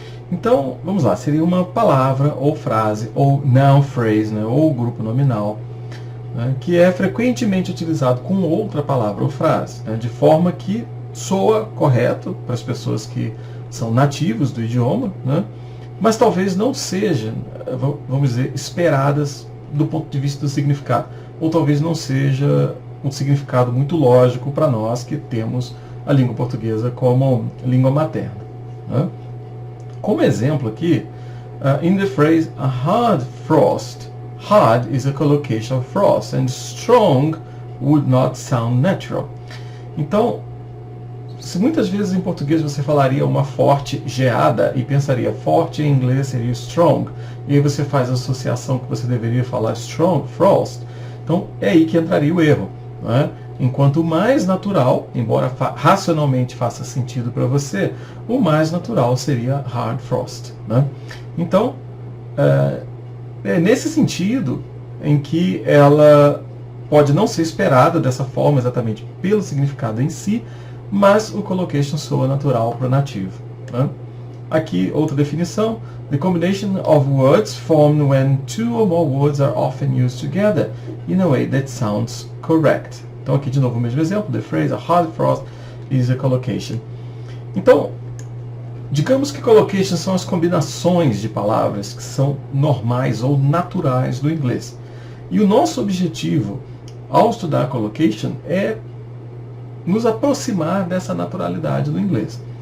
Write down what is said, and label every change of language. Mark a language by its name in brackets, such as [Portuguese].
[Portuguese] Então, vamos lá, seria uma palavra ou frase, ou noun phrase, né, ou grupo nominal, né, que é frequentemente utilizado com outra palavra ou frase, né, de forma que soa correto para as pessoas que são nativos do idioma, né, mas talvez não seja, vamos dizer, esperadas do ponto de vista do significado, ou talvez não seja um significado muito lógico para nós que temos a língua portuguesa como língua materna, né. Como exemplo aqui, [English] in the phrase a hard frost, hard is a collocation of frost and strong would not sound natural. [Portuguese] Então, se muitas vezes em português você falaria uma forte geada e pensaria forte em inglês seria strong, e aí você faz a associação que você deveria falar strong, frost, então é aí que entraria o erro, né? Enquanto o mais natural, embora racionalmente faça sentido para você, o mais natural seria hard frost, né? Então, é nesse sentido em que ela pode não ser esperada dessa forma exatamente pelo significado em si, mas o collocation soa natural para o nativo, né? Aqui outra definição: [English] the combination of words formed when two or more words are often used together in a way that sounds correct. [Portuguese] Então aqui de novo o mesmo exemplo, [English] the phrase a hard frost is a collocation. [Portuguese] Então, digamos que collocations são as combinações de palavras que são normais ou naturais do inglês. E o nosso objetivo ao estudar collocation é nos aproximar dessa naturalidade do inglês.